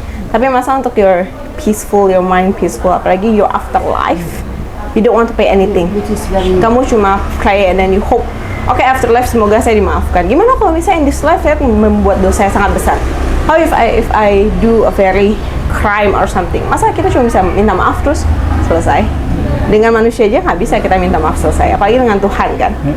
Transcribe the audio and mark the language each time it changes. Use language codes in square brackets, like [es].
[id] Tapi masa untuk [en] your peaceful, your mind peaceful, [id] apalagi [en] your afterlife, you don't want to pay anything. [id] Kamu cuma [en] pray and then you hope, [id] okay, afterlife semoga saya dimaafkan. Gimana kalau misalnya [en] in this life [id] saya membuat dosa yang sangat besar? [en] How if I do a very crime or something? [id] Masa kita cuma bisa minta maaf terus selesai? Dengan manusia aja nggak bisa kita minta maaf selesai, apalagi dengan Tuhan kan?